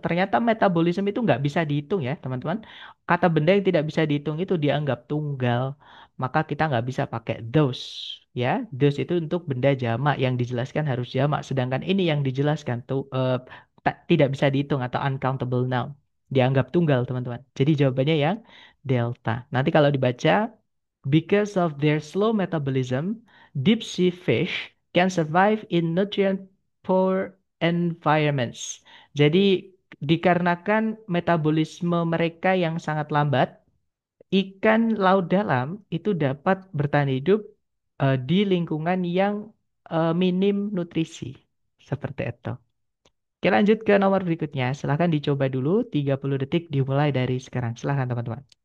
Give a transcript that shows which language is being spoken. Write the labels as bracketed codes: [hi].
[id] Ternyata metabolisme itu nggak bisa dihitung ya, teman-teman. Kata benda yang tidak bisa dihitung itu dianggap tunggal. Maka kita nggak bisa pakai those. Ya, those itu untuk benda jamak yang dijelaskan harus jamak. Sedangkan ini yang dijelaskan tuh tidak bisa dihitung atau uncountable noun. Dianggap tunggal, teman-teman. Jadi jawabannya yang delta. Nanti kalau dibaca, [en] because of their slow metabolism, deep sea fish can survive in nutrient poor environments. [id] Jadi dikarenakan metabolisme mereka yang sangat lambat, ikan laut dalam itu dapat bertahan hidup di lingkungan yang minim nutrisi. Seperti itu. Oke, lanjut ke nomor berikutnya. Silahkan dicoba dulu. 30 detik dimulai dari sekarang. Silahkan teman-teman.